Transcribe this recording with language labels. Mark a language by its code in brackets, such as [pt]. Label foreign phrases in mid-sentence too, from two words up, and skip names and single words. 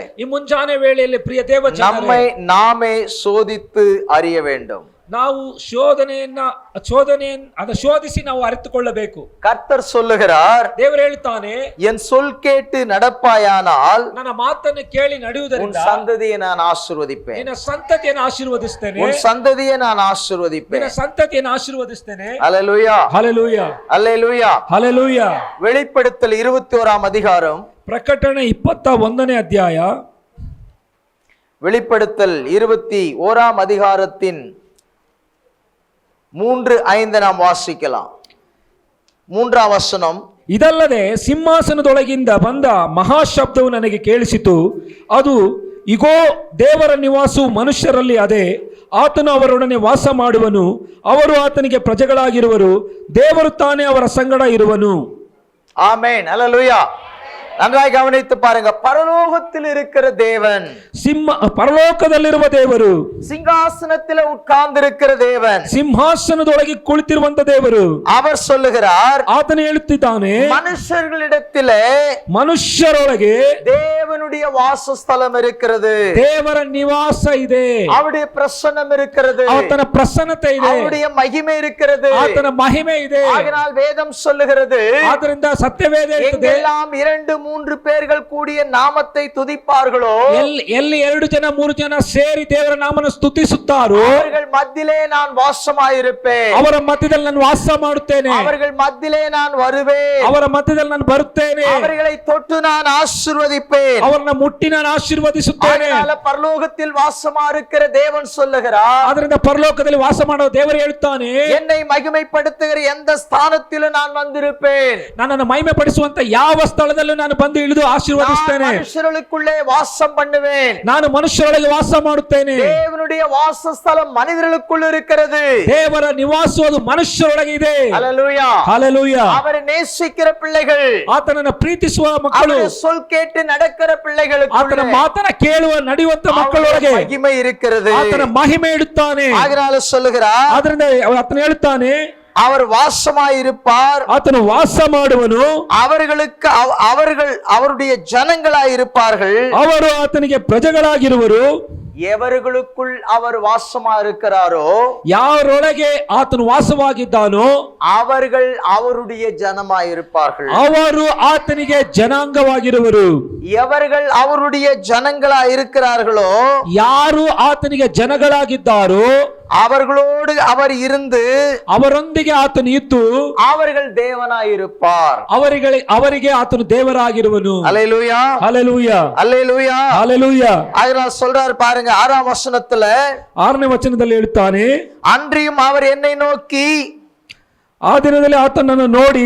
[kn] ಈ ಮುಂಜಾನೆ ವೇಳೆಯಲ್ಲಿ ಪ್ರಿಯ ದೇವ ಜನರೇ, [ta] நம்மை நாமே சோதித்து அறிய வேண்டும். [kn] ನಾವು அதை ಶೋಧಿಸಿ ನಾವು ಅರಿತುಕೊಳ್ಳಬೇಕು. [ta] கர்த்தர் சொல்லுகிறார், [kn] ದೇವರು ಹೇಳ್ತಾನೆ, [ta] என் சொல் கேட்டு நடப்பாயானால் [kn] ನನ್ನ ಮಾತನ್ನು ಕೇಳಿ [ta] உன் [kn] ನಡೆಯುವುದರಿಂದ [ta] சந்ததியை நான் ஆசீர்வதிப்பேன். [kn] ನಿನ್ನ ಸಂತತಿಯನ್ನು ಆಶೀರ್ವದಿಸ್ತೇನೆ. [ta] உன் சந்ததியை நான் ஆசீர்வதிப்பேன். [kn] ನಿನ್ನ ಸಂತತಿಯನ್ನು ಆಶೀರ್ವದಿಸ್ತೇನೆ. [ta] அல்லேலூயா, [kn] ಹಲ್ಲೆಲೂಯಾ, [ta] அல்லேலூயா. [kn] ಹಲ್ಲೆಲೂಯಾ. [ta] வெளிப்படுத்தல் 21 அதிகாரம், [kn] ಪ್ರಕಟಣೆ 21ನೇ ಅಧ್ಯಾಯ, [ta] வெளிப்படுத்தல் 21 அதிகாரத்தின் 3-5 நாம் வாசிக்கலாம். 3ஆம் வசனம். [kn] ಇದಲ್ಲದೆ ಸಿಂಹಾಸನದೊಳಗಿಂದ ಬಂದ ಮಹಾಶಬ್ದವು ನನಗೆ ಕೇಳಿಸಿತು. ಅದು, ಇಗೋ, ದೇವರ ನಿವಾಸವು ಮನುಷ್ಯರಲ್ಲಿ ಅದೇ, ಆತನು ಅವರೊಡನೆ ವಾಸ ಮಾಡುವನು, ಅವರು ಆತನಿಗೆ ಪ್ರಜೆಗಳಾಗಿರುವರು, ದೇವರು ತಾನೇ ಅವರ ಸಂಗಡ ಇರುವನು. [ta] ஆமென், அல்லேலூயா. நன்றாய் கவனித்து பாருங்க. பரலோகத்தில் இருக்கிற தேவன், [kn] ಪರಲೋಕದಲ್ಲಿರುವ ದೇವರು, [ta] சிங்காசனத்தில் உட்கார்ந்து இருக்கிற தேவன், [kn] ಸಿಂಹಾಸನದೊಳಗೆ ಕುಳಿತಿರುವಂತ ದೇವರು, [ta] அவர் சொல்லுகிறார், [kn] ಆತನು ಹೇಳುತ್ತಿದ್ದಾನೆ, [ta] மனுஷர்களிடத்திலே [kn] ಮನುಷ್ಯರೊಳಗೆ [ta] தேவனுடைய வாசஸ்தலம் இருக்கிறது, [kn] ದೇವರ ನಿವಾಸ ಇದೆ, [ta] அவருடைய பிரசன்னம் இருக்கிறது, [kn] ಆತನ ಪ್ರಸನ್ನತೆ ಇದೆ, [ta] அவருடைய மகிமை இருக்கிறது, [kn] ಆತನ ಮಹಿಮೆ ಇದೆ. [ta] ஆகையால் வேதம் சொல்லுகிறது, [kn] ಆದ್ದರಿಂದ ಸತ್ಯವೇದ ಹೇಳ್ತದೆ, [ta] எங்கெல்லாம் 2-3 பேர்கள் கூடிய நாமத்தை துதிப்பார்களோ, [kn] ಎಲ್ಲಿ 2 ಜನ 3 ಜನ ಸೇರಿ ದೇವರ ನಾಮವನ್ನು ಸ್ತುತಿಸುತ್ತಾರೋ [ta] அவர்கள் மத்தியிலே நான் வாசமாயிருப்பேன், [kn] ಅವರ ಮಧ್ಯದಲ್ಲಿ ನಾನು ವಾಸ ಮಾಡುತ್ತೇನೆ, [ta] அவர்கள் மத்தியிலே நான் வருவேன், [kn] ಅವರ ಮಧ್ಯದಲ್ಲಿ ನಾನು ಬರುತ್ತೇನೆ, [ta] அவர்களை தொட்டு நான் ஆசீர்வதிப்பேன், [kn] ಅವರನ್ನ ಮುಟ್ಟಿ ನಾನು ಆಶೀರ್ವದಿಸುತ್ತೇನೆ. [ta] பரலோகத்தில் வாசமா இருக்கிற தேவன் சொல்லுகிறார், [kn] ಅದರಿಂದ ಪರಲೋಕದಲ್ಲಿ ವಾಸ ಮಾಡುವ ದೇವರು ಹೇಳುತ್ತಾನೆ, [ta] என்னை மகிமைப்படுத்துகிற எந்த ஸ்தானத்திலும் நான் வந்திருப்பேன், [kn] ನನ್ನನ್ನು ಮಹಿಮೆ ಪಡಿಸುವಂತ ಯಾವ ಸ್ಥಳದಲ್ಲೂ ನಾನು ಬಂದು ಇಳಿದು ಆಶೀರ್ವದಿಸ್ತೇನೆ, [ta] மனுஷர்களுக்குள்ளே வாசம் பண்ணுவேன், [kn] ನಾನು ಮನುಷ್ಯರೊಳಗೆ ವಾಸ ಮಾಡುತ್ತೇನೆ. [ta] தேவனுடைய வாசஸ்தலம் மனிதர்களுக்குள் இருக்கிறது, [kn] ದೇವರ ನಿವಾಸವು ಅದು ಮನುಷ್ಯರೊಳಗೆ ಇದೆ. [ta] அல்லேலூயா, [kn] ಹಲ್ಲೆಲೂಯಾ. [ta] அவரை நேசிக்கிற பிள்ளைகள், [kn] ಆತನನ್ನು ಪ್ರೀತಿಸುವ ಮಕ್ಕಳು, [ta] அவருடைய சொல் கேட்டு நடக்கிற பிள்ளைகளுக்கு [kn] ಆತನ ಮಾತನ್ನ ಕೇಳುವ ನಡೆಯುವಂತ ಮಕ್ಕಳೊಳಗೆ [ta] மகிமை இருக்கிறது, [kn] ಆತನ ಮಹಿಮೆ ಇಡುತ್ತಾನೆ. [ta] ஆகையால சொல்லுகிறார், [kn] ಆದ್ರಿಂದ ಆತನು ಹೇಳುತ್ತಾನೆ, [ta] அவர் வாசமாயிருப்பார், [kn] ಆತನು ವಾಸ ಮಾಡುವನು, [ta] அவர்களுக்கு அவர்கள் அவருடைய ஜனங்களாயிருப்பார்கள், [kn] ಅವರು ಆತನಿಗೆ ಪ್ರಜೆಗಳಾಗಿರುವರು. [ta] எவர்களுக்குள் அவர் வாசமா இருக்கிறாரோ, [kn] ಯಾರೊಳಗೆ ಆತನು ವಾಸವಾಗಿದ್ದಾನೋ [ta] அவர்கள் அவருடைய ஜனமாயிருப்பார்கள், [kn] ಅವರು ಆತನಿಗೆ ಜನಾಂಗವಾಗಿರುವರು. [ta] எவர்கள் அவருடைய ஜனங்களா இருக்கிறார்களோ, [kn] ಯಾರು ಆತನಿಗೆ ಜನಗಳಾಗಿದ್ದಾರೋ [ta] அவர்களோடு அவர் இருந்து [kn] ಅವರೊಂದಿಗೆ ಆತನು ಇದ್ದು [ta] அவர்கள் தேவனாயிருப்பார், [kn] ಅವರಿಗೆ ಆತನು ದೇವರಾಗಿರುವನು. [ta] அல்லேலூயா, [kn] ಹಲ್ಲೆಲೂಯಾ, [ta] அல்லேலூயா, [kn] ಹಲ್ಲೆಲೂಯಾ. [ta] அதனால சொல்றாரு பாருங்க 6ஆம் வசனத்துல, [kn] 6ನೇ ವಚನದಲ್ಲಿ ಹೇಳ್ತಾನೆ, [ta] அன்றியும் அவர் என்னை நோக்கி, [kn] ಆ ದಿನದಲ್ಲಿ ಆತನನ್ನು ನೋಡಿ,